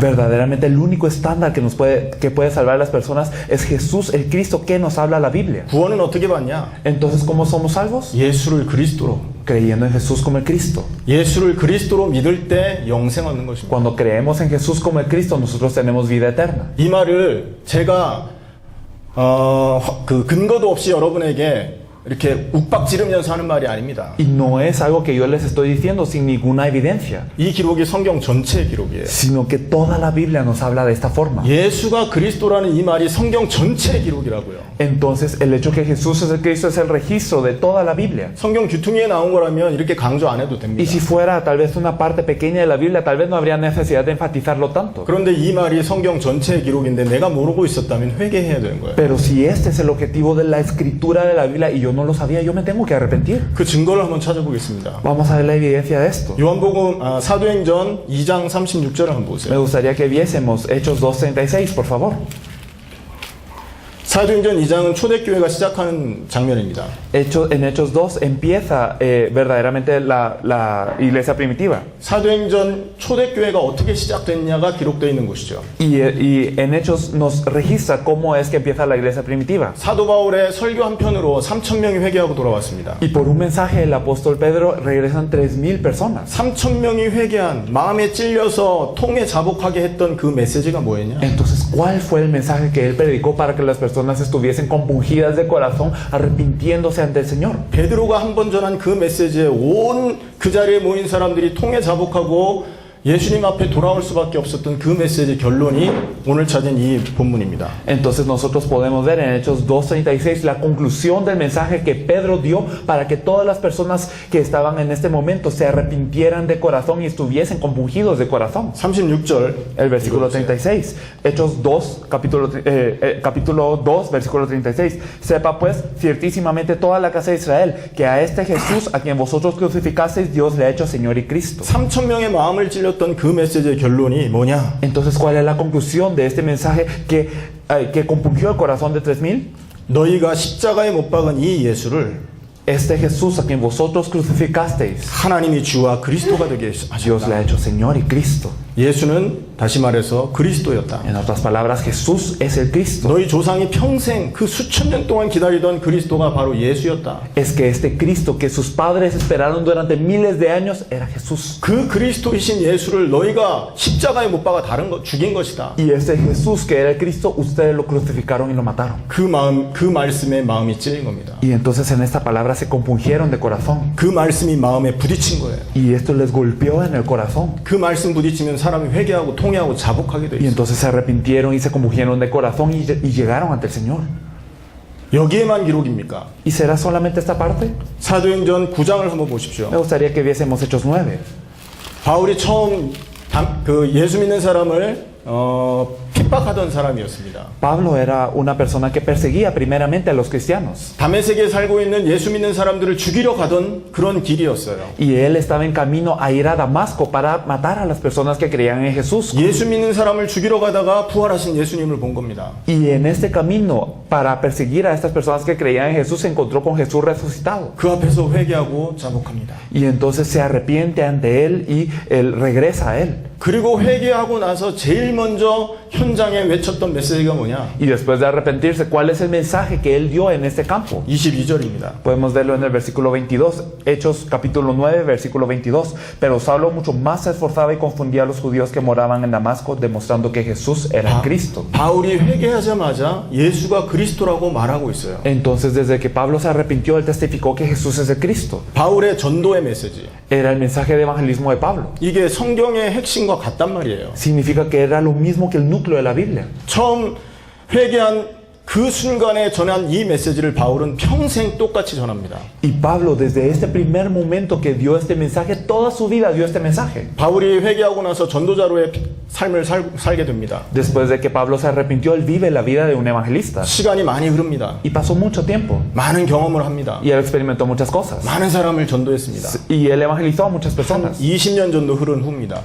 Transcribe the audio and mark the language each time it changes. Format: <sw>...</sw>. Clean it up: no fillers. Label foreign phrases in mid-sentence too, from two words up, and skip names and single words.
<es>Verdaderamente el único estándar que puede salvar a las personas es Jesús, el Cristo que nos habla la Biblia.</es> <ko>구원은 어떻게 받냐?</ko> <es>Entonces, ¿cómo somos salvos?</es> <ko>예수를 그리스도로.</ko> <es>Creyendo en Jesús como el Cristo.</es> <ko>예수를 그리스도로 믿을 때 영생 얻는 것입니다.</ko> <es>Cuando creemos en Jesús como el Cristo, nosotros tenemos vida eterna.</es> <ko>이 말을 제가 그 근거도 없이 여러분에게 이렇게 욱박지르면서 하는 말이 아닙니다.</ko> <es>Y no es algo que yo les estoy diciendo sin ninguna evidencia,</es> <ko>이 기록이 성경 전체의 기록이에요.</ko> <es>sino que toda la Biblia nos habla de esta forma.</es> <ko>예수가 그리스도라는 이 말이 성경 전체의 기록이라고요.</ko> <es>Entonces, el hecho que Jesús es el Cristo es el registro de toda la Biblia.</es> <ko>성경 귀퉁이에 나온 거라면 이렇게 강조 안 해도 됩니다.</ko> <es>Y si fuera tal vez una parte pequeña de la Biblia, tal vez no habría necesidad de enfatizarlo tanto.</es> <ko>그런데 이 말이 성경 전체의 기록인데 내가 모르고 있었다면 회개해야 되는 거예요.</ko> <es>Pero si este es el objetivo de la escritura de la Biblia y yo no lo sabía, yo me tengo que arrepentir.</es> <ko>그 증거를 한번 찾아보겠습니다.</ko> <es>Vamos a ver la evidencia de esto.</es> <ko>요한복음 사도행전 2장 36절을 한번</ko> <es>Me</es> <ko>보세요.</ko> <es>gustaría que viésemos Hechos 2:36, por favor.</es> <ko>사도행전 2장은 초대교회가 시작하는 장면입니다.</ko> <es>En Hechos 2 empieza verdaderamente la iglesia primitiva.</es> <ko>사도행전 초대교회가 어떻게 시작됐냐가 기록되어 있는 곳이죠.</ko> <es>Y en Hechos nos registra cómo es que empieza la iglesia primitiva.</es> <ko>사도 바울의 설교 한 편으로 3,000명이 회개하고 돌아왔습니다.</ko> <es>Y por un mensaje del apóstol Pedro regresan 3,000 personas.</es> <ko>3,000명이 회개한 마음에 찔려서 통에 자복하게 했던 그 메시지가 뭐였냐?</ko> <es>Entonces, ¿cuál fue el mensaje que él predicó para que las personas estuviesen compungidas de corazón, arrepintiéndose ante el Señor?</es> <ko>베드로가 한 번 전한 그 메시지에 온 그 자리에 모인 사람들이 통에 자복하고 예수님 앞에 돌아올 수밖에 없었던 그 메시지의 결론이 오늘 찾은 이 본문입니다.</ko> <es>Entonces nosotros podemos ver en Hechos 2:36 la conclusión del mensaje que Pedro dio para que todas las personas que estaban en este momento se arrepintieran de corazón y estuviesen compungidos de corazón.</es> <ko>36절</ko> <es>El versículo 36, Hechos 2, capítulo 2, versículo 36. Sepa pues ciertísimamente toda la casa de Israel que a este Jesús a quien vosotros crucificasteis Dios le ha hecho Señor y Cristo.</es> <ko>3,000명의 마음을 찔렸던 그 메시지의 결론이 뭐냐?</ko> <es>Entonces, ¿cuál es la conclusión de este mensaje que compungió el corazón de 3,000?</es> <ko>너희가 십자가에 못 박은 이 예수를</ko> <es>Este Jesús a quien vosotros crucificasteis,</es> <ko>하나님이 주와 그리스도가 되게</ko> <es>Dios le</es> <ko>하셨다.</ko> <es>ha hecho Señor y Cristo.</es> <ko>예수는 다시 말해서 그리스도였다.</ko> <es>En otras palabras, Jesús es el Cristo.</es> <ko>너희 조상이 평생 그 수천 년 동안 기다리던 그리스도가 바로 예수였다.</ko> <es>Es que este Cristo que sus padres esperaron durante miles de años era Jesús.</es> <ko>그 그리스도이신 예수를 너희가 십자가에 못 박아 죽인 것이다.</ko> <es>Y ese Jesús que era el Cristo, ustedes lo crucificaron y lo mataron.</es> <ko>그 말씀에 마음이 찔린 겁니다.</ko> <es>Y entonces en esta palabra se compungieron de corazón.</es> <ko>그 말씀이 마음에 부딪힌 거예요.</ko> <es>Y esto les golpeó en el corazón.</es> <ko>그 말씀 부딪히면 사람이 회개하고 통회하고 자복하게 돼</ko> <es>Y</es> <ko>있어요.</ko> <es>entonces se arrepintieron y se compungieron de corazón y llegaron ante el Señor.</es> <ko>여기에만 기록입니까?</ko> <es>¿Y será solamente esta parte?</es> <ko>사도행전 9장을 한번 보십시오.</ko> <es>Me gustaría que viésemos Hechos 9.</es> <ko>바울이 처음 그 예수 믿는 사람을 핍박하던 사람이었습니다.</ko> <es>Pablo era una persona que perseguía primeramente a los cristianos.</es> <ko>다메섹에 살고 있는 예수 믿는 사람들을 죽이러 가던 그런 길이었어요.</ko> <es>Y él estaba en camino a ir a Damasco para matar a las personas que creían en Jesús.</es> <ko>예수 믿는 사람을 죽이러 가다가 부활하신 예수님을 본 겁니다.</ko> <es>Y en este camino para perseguir a estas personas que creían en Jesús, se encontró con Jesús resucitado.</es> <ko>그 앞에서 회개하고 자복합니다.</ko> <es>Y entonces se arrepiente ante él y él regresa a él.</es> <ko>그리고 회개하고 나서 제일 먼저 현장에 외쳤던 메시지가 뭐냐?</ko> <es>Y después de arrepentirse, ¿cuál es el mensaje que él dio en este campo?</es> <ko>22절입니다.</ko> <es>Podemos verlo en el versículo 22, Hechos capítulo 9, versículo 22. Pero Saulo mucho más se esforzaba y confundía a los judíos que moraban en Damasco, demostrando que Jesús era el Cristo.</es> <ko>바울이 회개하자마자 예수가 그리스도라고 말하고 있어요.</ko> <es>Entonces, desde que Pablo se arrepintió, él testificó que Jesús es el Cristo.</es> <ko>바울의 전도의 메시지.</ko> <es>Era el mensaje de evangelismo de Pablo.</es> <ko>이게 성경의 핵심과 같단 말이에요.</ko> <es>Significa que era lo mismo que el núcleo de la Biblia.</es> <ko>처음 회개한 그 순간에 전한 이 메시지를 바울은 평생 똑같이 전합니다.</ko> <es>Y Pablo, desde este primer momento que dio este mensaje, toda su vida dio este mensaje.</es> <ko>바울이 회개하고 나서 전도자로의 삶을 살게 됩니다.</ko> <es>Después de que Pablo se arrepintió, él vive la vida de un evangelista.</es> <ko>시간이 많이 흐릅니다.</ko> <es>Y pasó mucho tiempo.</es> <ko>많은 경험을 합니다.</ko> <es>Y él experimentó muchas cosas.</es> <ko>많은 사람을 전도했습니다.</ko> <es>Y él evangelizó a muchas personas.</es> <ko>20년 정도 흐른 후입니다.</ko>